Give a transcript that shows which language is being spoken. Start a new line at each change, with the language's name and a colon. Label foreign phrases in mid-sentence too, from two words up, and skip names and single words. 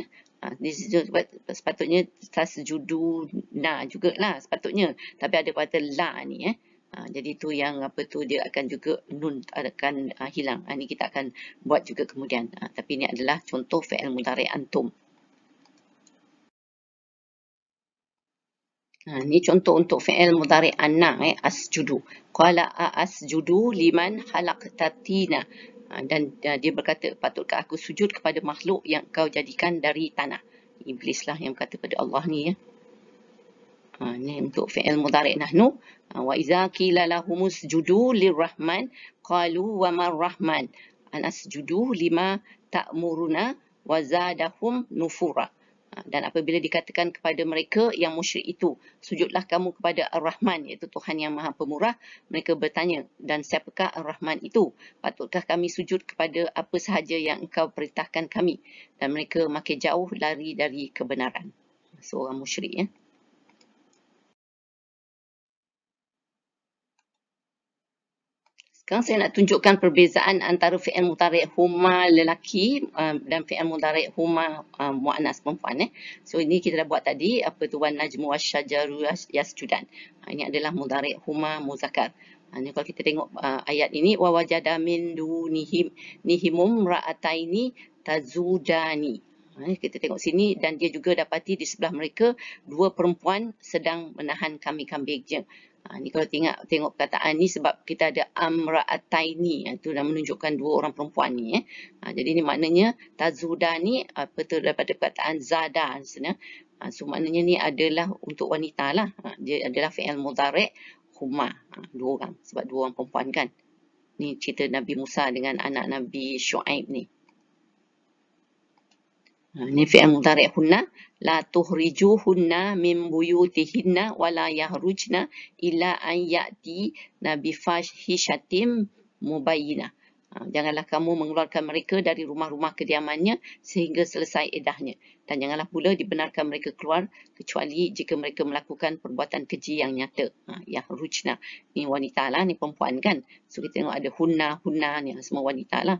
Malay: Sepatutnya tasjuduna jugalah sepatutnya, tapi ada kata la ni jadi tu yang apa tu dia akan juga nun akan hilang. Ni kita akan buat juga kemudian. Tapi ini adalah contoh
Arabic: فعل مضارع أنتم.
Malay: Ini contoh untuk
Arabic: فعل مضارع أنا أسجد. قال أسجد لمن خلقت طينا.
Malay: Dan dia berkata, patutkah aku sujud kepada makhluk yang kau jadikan dari tanah? Iblis lah yang berkata pada Allah ni ya. Ini untuk
Arabic: فعل مضارع نحن. وإذا قيل لهم اسجدوا للرحمن قالوا وما الرحمن أنسجد لما تأمرنا وزادهم نفورا.
Malay: Dan apabila dikatakan kepada mereka yang musyrik itu, sujudlah kamu kepada Ar-Rahman, iaitu Tuhan yang Maha Pemurah, mereka bertanya, dan siapakah Ar-Rahman itu? Patutkah kami sujud kepada apa sahaja yang engkau perintahkan kami? Dan mereka makin jauh lari dari kebenaran. Seorang musyrik ya. Sekarang saya nak tunjukkan perbezaan antara
Arabic: فعل مضارع هما
Malay: lelaki dan
Arabic: فعل مضارع هما مؤنث
Malay: perempuan. So ini kita dah buat tadi, apa tu
Arabic: والنجم والشجر يسجدان.
Malay: Ini adalah
Arabic: مضارع هما مذكر.
Malay: Ini kalau kita tengok ayat ini,
Arabic: ووجد من دونهم امرأتين تذودان.
Malay: Kita tengok sini, dan dia juga dapati di sebelah mereka dua perempuan sedang menahan kambing-kambingnya. Ni kalau tengok perkataan ni sebab kita ada amra'ataini, itu dah menunjukkan dua orang perempuan ni. Jadi ni maknanya tazudani apa tu daripada perkataan zada sebenarnya. So maknanya ni adalah untuk wanita lah. Dia adalah
Arabic: فعل مضارع هما,
Malay: dua orang, sebab dua orang perempuan kan. Ni cerita Nabi Musa dengan anak Nabi Shu'aib ni.
Arabic: Ini فعل مضارع هن، لا تخرجوهن من بيوتهن ولا يخرجن إلا أن يأتي نبي فاحشة مبينة.
Malay: Janganlah kamu mengeluarkan mereka dari rumah-rumah kediamannya sehingga selesai iddahnya. Dan janganlah pula dibenarkan mereka keluar kecuali jika mereka melakukan perbuatan keji yang nyata. Yang rujna. Ni wanita lah, ni perempuan kan. So kita tengok ada hunna ni semua wanita lah.